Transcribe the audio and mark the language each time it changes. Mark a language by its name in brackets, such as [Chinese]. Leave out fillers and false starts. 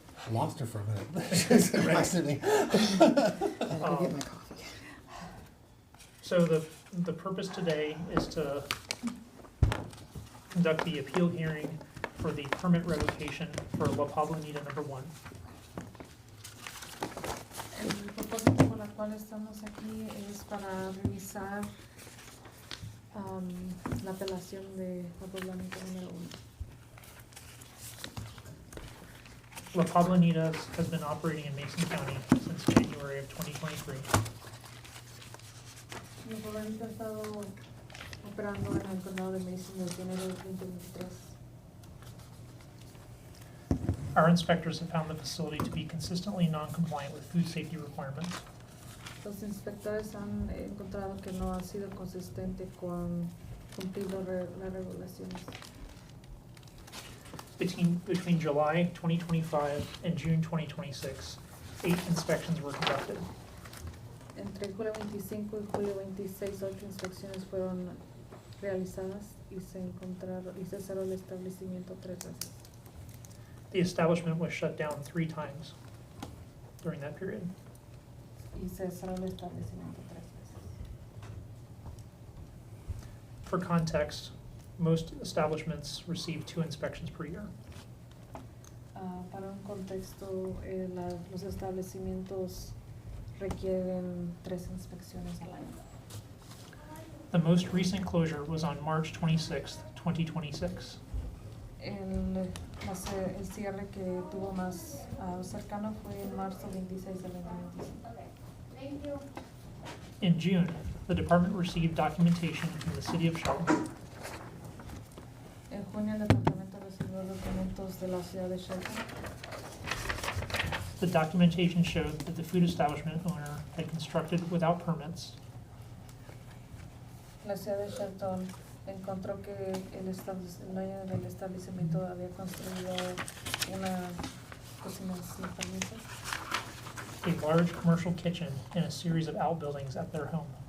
[English] Lost her for a minute. She's next to me. So the purpose today is to conduct the appeal hearing for the permit revocation for La Poblanita number 1. [Spanish] El propósito por el cual estamos aquí es para revisar la apelación de la Poblanita número 1. [English] La Poblanita has been operating in Mason County since January of 2023. [Spanish] La Poblanita ha estado operando en el condado de Mason desde enero de 2023. [English] Our inspectors have found the facility to be consistently non-compliant with food safety requirements. [Spanish] Los inspectores han encontrado que no ha sido consistente con cumplir las regulaciones. [English] Between July 2025 and June 2026, 8 inspections were conducted. [Spanish] Entre julio 25 y julio 26, 8 inspecciones fueron realizadas y se cerró el establecimiento 3 veces. [English] The establishment was shut down 3 times during that period. [Spanish] Y se cerró el establecimiento 3 veces. [English] For context, most establishments receive 2 inspections per year. [Spanish] Para un contexto, los establecimientos requieren 3 inspecciones al año. [English] The most recent closure was on March 26th, 2026. [Spanish] El cierre que tuvo más cercano fue en marzo 26 del 2025. [English] In June, the department received documentation from the city of Shelton [Spanish] En junio el departamento recibió documentos de la ciudad de Shelton. [English] The documentation showed that the food establishment owner had constructed without permits [Spanish] La ciudad de Shelton encontró que el dueño del establecimiento había construido una cocina sin permisos, [English] a large commercial kitchen and a series of outbuildings at their home.